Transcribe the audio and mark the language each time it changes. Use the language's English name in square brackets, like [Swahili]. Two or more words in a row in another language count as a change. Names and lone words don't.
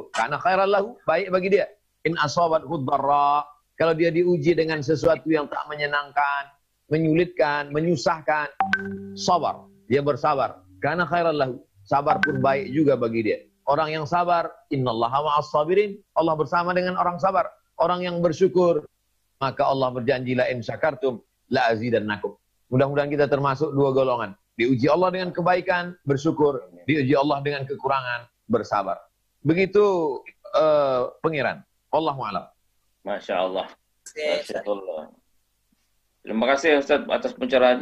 [Malay] Karena [Arabic] خيرا له, [Malay] baik bagi dia. [Arabic] إن أصابت ضراء, [Malay] kalau dia diuji dengan sesuatu yang tak menyenangkan, menyulitkan, menyusahkan, sabar, dia bersabar. Karena [Arabic] خيرا له, [Malay] sabar pun baik juga bagi dia. orang yang sabar. [Arabic] إن الله مع الصابرين. [Malay] Allah bersama dengan orang sabar, orang yang bersyukur. Maka Allah berjanji, [Arabic] لئن شكرتم لأزيدنكم. [Malay] Mudah-mudahan kita termasuk dua golongan. Diuji Allah dengan kebaikan, bersyukur. Diuji Allah dengan kekurangan, bersabar. Begitu pengiran. [Arabic] والله أعلم. ما شاء الله. ما شاء الله. [Malay] Terima kasih Ustaz atas pencerahannya.